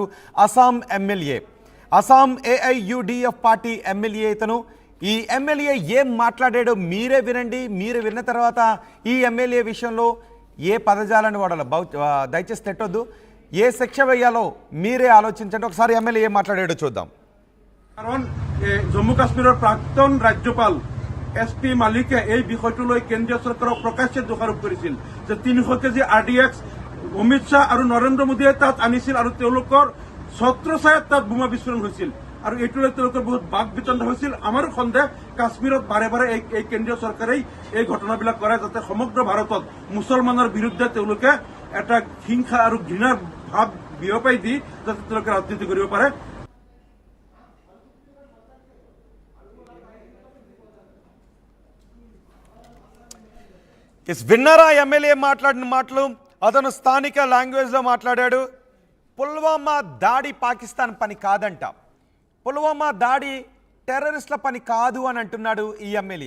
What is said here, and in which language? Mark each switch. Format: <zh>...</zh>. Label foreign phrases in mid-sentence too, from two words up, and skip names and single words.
<te>అస్సాం ఎమ్మెల్యే, అస్సాం AIUDF పార్టీ ఎమ్మెల్యే ఇతను. ఈ ఎమ్మెల్యే ఏం మాట్లాడాడో మీరే వినండి. మీరు విన్న తర్వాత ఈ ఎమ్మెల్యే విషయంలో ఏ పదజాలను వాడాలో దయచేసి తిట్టొద్దు, ఏ శిక్ష వేయాలో మీరే ఆలోచించండి. ఒకసారి ఎమ్మెల్యే ఏం మాట్లాడాడో చూద్దాం.</te> <as>কারণ জম্মু কাশ্মীৰৰ প্ৰাক্তন ৰাজ্যপাল SP মালিকে এই বিষয়টোলৈ কেন্দ্ৰীয় চৰকাৰক প্ৰকাশ্যে দোষাৰোপ কৰিছিল যে 300 কেজি RDX অমিত শ্বাহ আৰু নৰেন্দ্ৰ মোদীয়ে তাত আনিছিল আৰু তেওঁলোকৰ ছত্ৰছায়াত তাত বোমা বিস্ফোৰণ হৈছিল আৰু এইটোলৈ তেওঁলোকৰ বহুত বাক বিতণ্ডা হৈছিল। আমাৰো সন্দেহ কাশ্মীৰত বাৰে বাৰে এই কেন্দ্ৰীয় চৰকাৰেই এই ঘটনাবিলাক কৰে যাতে সমগ্ৰ ভাৰতত মুছলমানৰ বিৰুদ্ধে তেওঁলোকে এটা হিংসা আৰু ঘৃণাৰ ভাৱ বিয়পাই দি যাতে তেওঁলোকে ৰাজনীতি কৰিব পাৰে।</as> <te>విన్నారా ఎమ్మెల్యే మాట్లాడిన మాటలు? అతను స్థానిక లాంగ్వేజ్లో మాట్లాడాడు. పుల్వామా దాడి పాకిస్తాన్ పని కాదంట, పుల్వామా దాడి టెర్రరిస్టుల పని కాదు అని అంటున్నాడు ఈ ఎమ్మెల్యే.</te>